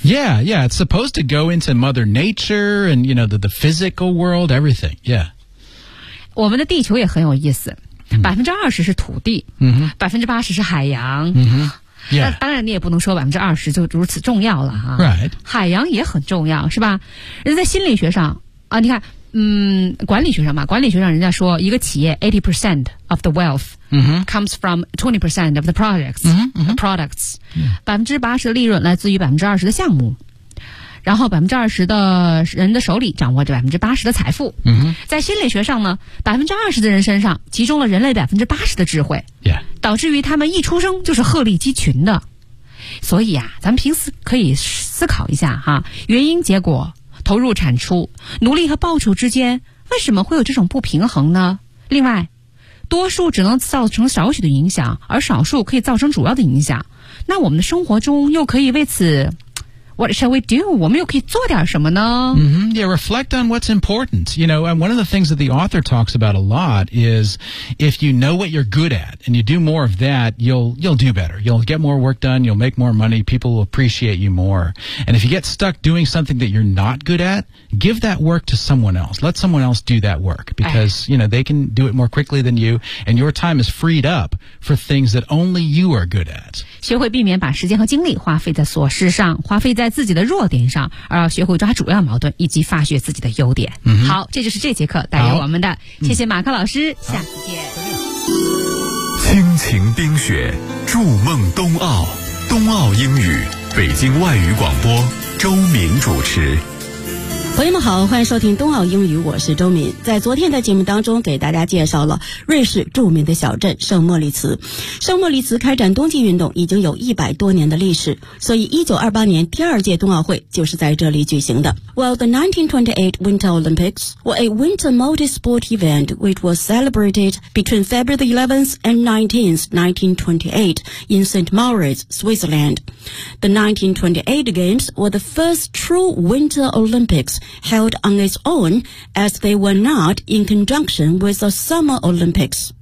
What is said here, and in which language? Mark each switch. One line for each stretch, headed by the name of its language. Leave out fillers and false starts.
English: Yeah, yeah, it's supposed to go into mother nature and you know the physical world, everything, yeah
Chinese: 我们的地球也很有意思、 mm-hmm. 20%是土地、 mm-hmm. 80%是海洋、
English: mm-hmm. Yeah.
Chinese: 那当然你也不能说20%就如此重要了哈。
English: Right.
Chinese: 海洋也很重要是吧，人在心理学上啊，你看管理学上嘛，管理学上人家说一个企业
English: 80% of the wealth、 mm-hmm. comes from 20% of the projects,、 mm-hmm. the products.
Chinese: 80%的利润来自于20%的项目。然后20%的人的手里掌握着80%的财富。嗯、mm-hmm. 在心理学上呢，20%的人身上集中了人类80%的智慧。
English: Yeah.
Chinese: 导致于他们一出生就是鹤立鸡群的。所以啊，咱们平时可以思考一下哈、啊、原因结果投入产出努力和报酬之间为什么会有这种不平衡呢？另外多数只能造成少许的影响，而少数可以造成主要的影响。那我们的生活中又可以为此
English: What shall we do?
Chinese: 我们又可以做点什么呢?
English: Mm-hmm. Yeah, reflect on what's important. You know, and one of the things that the author talks about a lot is if you know what you're good at and you do more of that, you'll do better. You'll get more work done. You'll make more money. People will appreciate you more. And if you get stuck doing something that you're not good at, give that work to someone else. Let someone else do that work because, you know, they can do it more quickly than you. And your time is freed up for things that only you are good at.
Chinese: 学会避免把时间和精力花费在琐事上，花费在自己的弱点上，而要学会抓主要矛盾以及发掘自己的优点、嗯、好，这就是这节课带给我们的，谢谢马克老师、嗯、下次见。亲情冰雪筑梦冬奥，冬奥英语北京外语广播周敏主持。朋友们好，欢迎收听冬奥英语，我是周敏。在昨天的节目当中给大家介绍了瑞士著名的小镇圣莫里茨。圣莫里茨开展冬季运动已经有100多年的历史，所以1928年第二届冬奥会就是在这里举行的。
English: Well, the 1928 Winter Olympics was a winter multi-sport event which was celebrated between February 11th and 19th, 1928 in St. Moritz, Switzerland. The 1928 Games were the first true Winter Olympics held on its own as they were not in conjunction with the Summer Olympics.